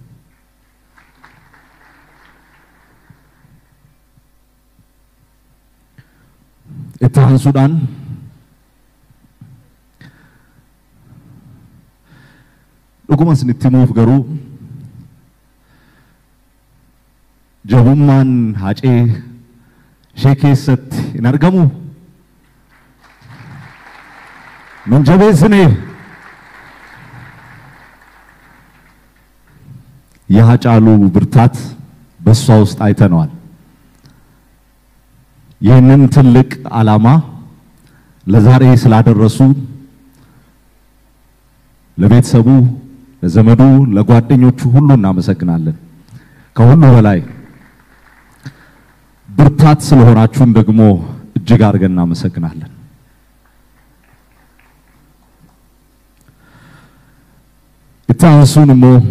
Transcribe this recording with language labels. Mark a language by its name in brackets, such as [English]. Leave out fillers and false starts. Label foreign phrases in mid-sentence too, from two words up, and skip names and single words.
[Oromo] Itti aansuudhaan dhuguma isinitti himuuf garuu jabummaan Hacee ishee keessatti hin argamu. Nun jabeessine [Amharic] የሃጫሉ ብርታት በሷ ውስጥ አይተነዋል። ይህንን ትልቅ ዓላማ ለዛሬ ስላደረሱ ለቤተሰቡ፣ ለዘመዱ፣ ለጓደኞቹ ሁሉ እናመሰግናለን። ከሁሉ በላይ ብርታት ስለሆናችሁን ደግሞ እጅግ አድርገን እናመሰግናለን። ኢታንሱንሞ